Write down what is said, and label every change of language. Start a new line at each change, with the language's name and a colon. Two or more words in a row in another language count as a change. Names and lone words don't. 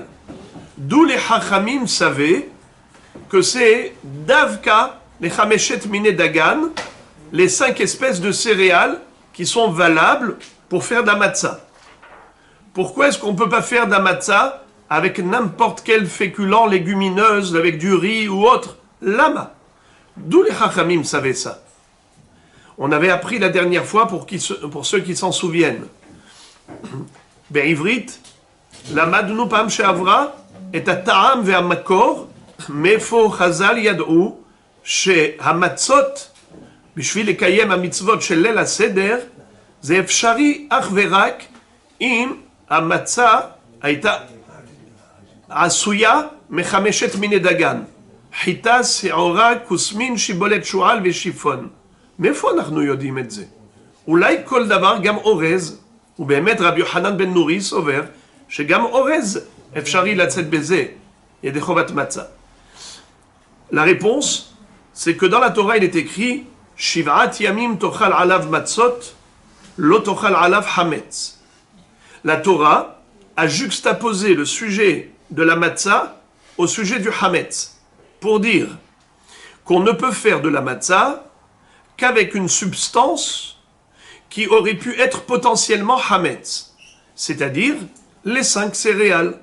French: D'où les Chachamim savaient que c'est Davka, les
Hebrew: חמשת מיני דגן,
French: les 5 espèces de céréales qui sont valables pour faire de la matzah. Pourquoi est-ce qu'on ne peut pas faire de la matzah avec n'importe quel féculent, légumineuse, avec du riz ou autre? Lama. D'où les Chachamim savaient ça. On avait appris la dernière fois pour ceux qui s'en souviennent.
Hebrew: בעברית, למדנו פעם שעברה את הטעם והמקור, מאיפה חז"ל ידעו שהמצות בשביל לקיים המצוות של ליל הסדר, זה אפשרי אך ורק אם המצה הייתה עשויה מחמשת מיני דגן. חיטה, שעורה, כוסמין, שיבולת שועל ושיפון. מאיפה אנחנו יודעים את זה? אולי כל דבר, גם אורז, ובאמת רבי יוחנן בן נורי סובר, שגם אורז אפשרי לצאת בזה, ידי חובת מצה.
French: La réponse, c'est que dans la Torah, il est écrit
Hebrew: שבעת ימים תאכל עליו מצות לא תאכל עליו חמץ.
French: La Torah a juxtaposé le sujet de la matzah au sujet du hametz, pour dire qu'on ne peut faire de la matzah qu'avec une substance qui aurait pu être potentiellement hametz, c'est-à-dire les 5 céréales.